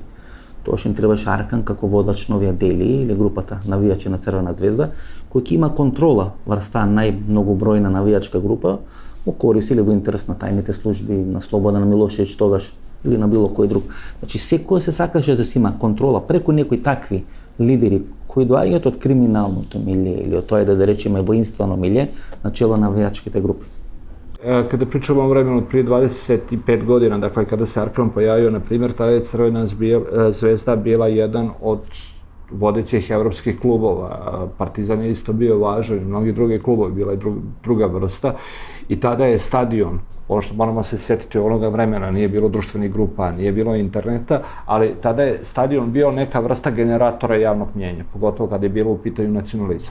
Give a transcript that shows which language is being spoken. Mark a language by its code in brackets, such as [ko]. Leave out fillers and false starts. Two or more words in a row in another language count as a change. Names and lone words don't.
[mk] Тоа им требаше Аркан како водач на овие Дели или групата навијачи на Црвена звезда, кој ќе има контрола врз таа најмногобројна навијачка група, во корис или во интерес на тајните служби, на Слободан Милошевиќ тогаш или на било кој друг. Значи секој се сакаше да се има контрола преку некои такви лидери кои доаѓаат од криминалното милје или од тоа да речеме воинствено милје на чело на навијачките групи. [sr] Kada pričamo o vremenu od prije 25 godina, dakle kada se Arkan pojavio, na primjer, tada je Crvena zvezda bila jedan od vodećih evropskih klubova. Partizan je isto bio važan, mnogi drugi klubovi, bila je druga vrsta. I tada je stadion, ono što moramo se sjetiti onoga vremena, nije bilo društvenih grupa, nije bilo interneta, ali tada je stadion bio neka vrsta generatora javnog mnjenja, pogotovo kada je bilo u pitanju nacionalizam.